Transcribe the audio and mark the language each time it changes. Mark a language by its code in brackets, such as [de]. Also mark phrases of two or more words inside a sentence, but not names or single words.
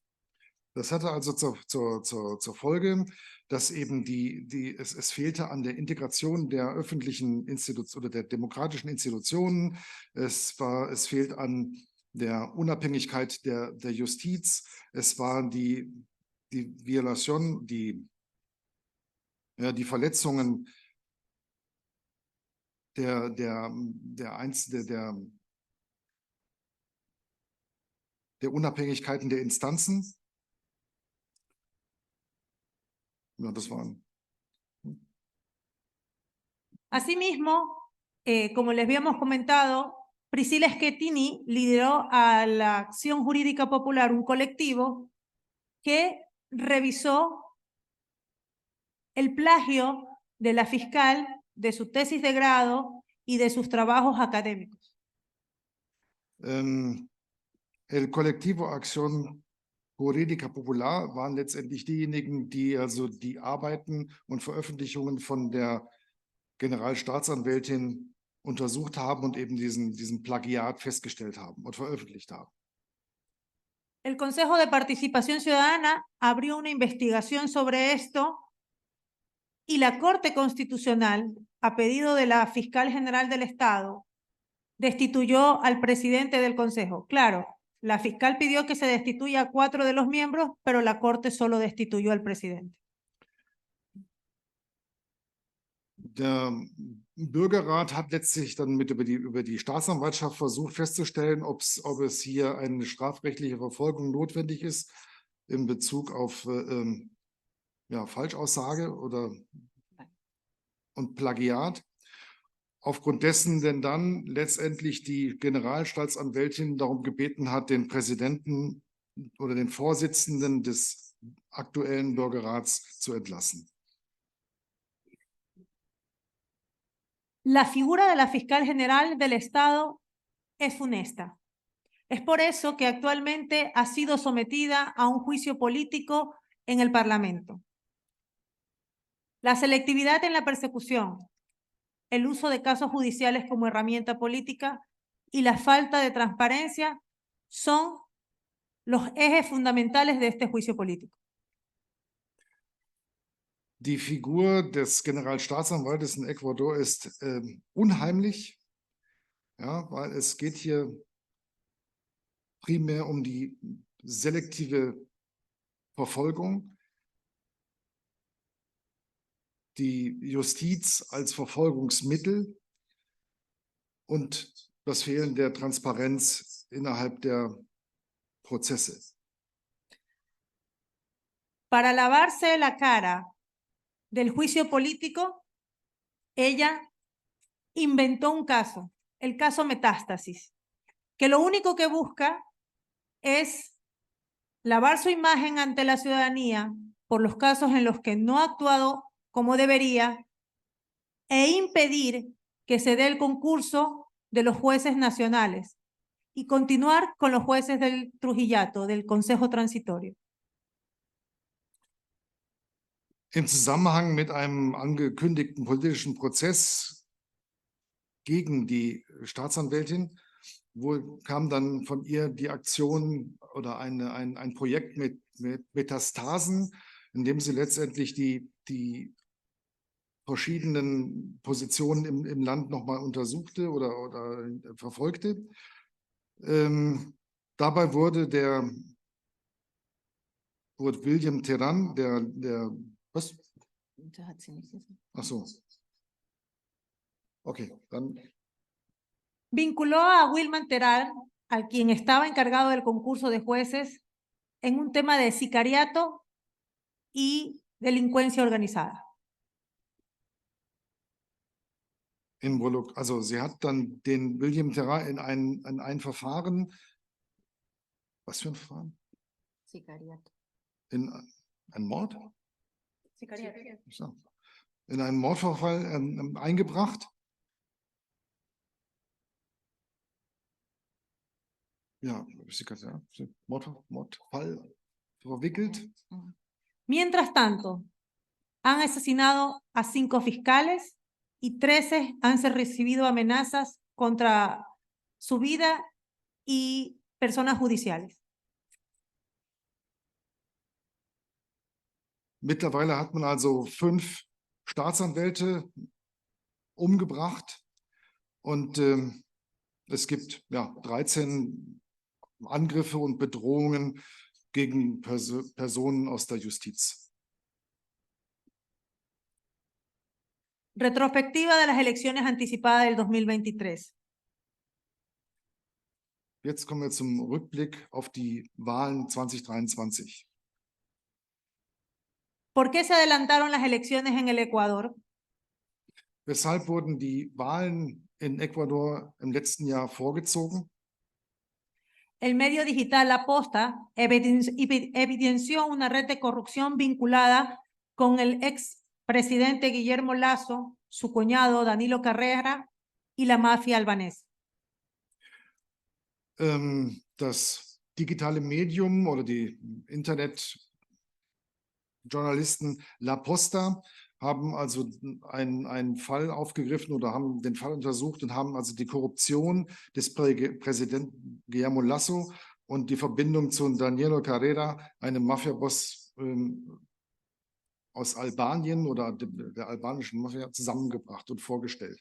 [de] Das hatte also zur Folge, dass eben es fehlte an der Integration der öffentlichen Institutionen oder der demokratischen Institutionen. Es fehlt an der Unabhängigkeit der Justiz. Es war die Violation, die Verletzungen der Unabhängigkeiten der Instanzen. Ja, das waren. [es] Asimismo, como les habíamos comentado, Priscilla Schettini lideró a la Acción Jurídica Popular, un colectivo que revisó el plagio de la fiscal de su tesis de grado y de sus trabajos académicos. [de] El Colectivo Acción Jurídica Popular waren letztendlich diejenigen, die also die Arbeiten und Veröffentlichungen von der Generalstaatsanwältin untersucht haben und eben diesen Plagiat festgestellt haben und veröffentlicht haben. [es] El Consejo de Participación Ciudadana abrió una investigación sobre esto y la Corte Constitucional, a pedido de la Fiscal General del Estado, destituyó al presidente del Consejo. Claro, la fiscal pidió que se destituya a 4 de los miembros, pero la Corte solo destituyó al presidente. [de] Der Bürgerrat hat letztlich dann über die Staatsanwaltschaft versucht festzustellen, ob es hier eine strafrechtliche Verfolgung notwendig ist in Bezug auf Falschaussage und Plagiat. Aufgrund dessen denn dann letztendlich die Generalstaatsanwältin darum gebeten hat, den Präsidenten oder den Vorsitzenden des aktuellen Bürgerrats zu entlassen. [es] La figura de la fiscal general del Estado es funesta. Es por eso que actualmente ha sido sometida a un juicio político en el Parlamento. La selectividad en la persecución, el uso de casos judiciales como herramienta política y la falta de transparencia son los ejes fundamentales de este juicio político. [de] Die Figur des Generalstaatsanwaltes in Ecuador ist unheimlich, ja, weil es geht hier primär um die selektive Verfolgung, die Justiz als Verfolgungsmittel und das Fehlen der Transparenz innerhalb der Prozesse. [es] Para lavarse la cara del juicio político, ella inventó un caso, el caso Metástasis, que lo único que busca es lavar su imagen ante la ciudadanía por los casos en los que no ha actuado como debería e impedir que se dé el concurso de los jueces nacionales y continuar con los jueces del Trujillato, del Consejo Transitorio. [de] Im Zusammenhang mit einem angekündigten politischen Prozess gegen die Staatsanwältin kam dann von ihr die Aktion oder ein Projekt mit Metastasen, in dem sie letztendlich die verschiedenen Positionen im Land nochmal untersuchte oder verfolgte. Dabei wurde William Terán, was? Ach so. Okay, dann. [es] Vinculó a Wilman Terán, a quien estaba encargado del concurso de jueces, en un tema de sicariato y delincuencia organizada. [de] Also sie hat dann den William Terán in ein Verfahren, was für ein Verfahren? Sicariato. In einen Mord? Sicariato. So. In einen Mordverfall eingebracht. Ja, Mordfall verwickelt. [es] Mientras tanto, han asesinado a 5 fiscales y 13 han recibido amenazas contra su vida y personas judiciales. [de] Mittlerweile hat man also 5 Staatsanwälte umgebracht und es gibt 13 Angriffe und Bedrohungen gegen Personen aus der Justiz. [es] Retrospectiva de las elecciones anticipadas del 2023. [de] Jetzt kommen wir zum Rückblick auf die Wahlen 2023. [es] ¿Por qué se adelantaron las elecciones en el Ecuador? [de] Weshalb wurden die Wahlen in Ecuador im letzten Jahr vorgezogen? [es] El medio digital La Posta evidenció una red de corrupción vinculada con el expresidente Guillermo Lasso, su cuñado Danilo Carrera y la mafia albanesa. [de] Das digitale Medium oder die Internetjournalisten La Posta haben also einen Fall aufgegriffen oder haben den Fall untersucht und haben also die Korruption des Präsidenten Guillermo Lasso und die Verbindung zu Danilo Carrera, einem Mafiaboss aus Albanien oder der albanischen Mafia, zusammengebracht und vorgestellt.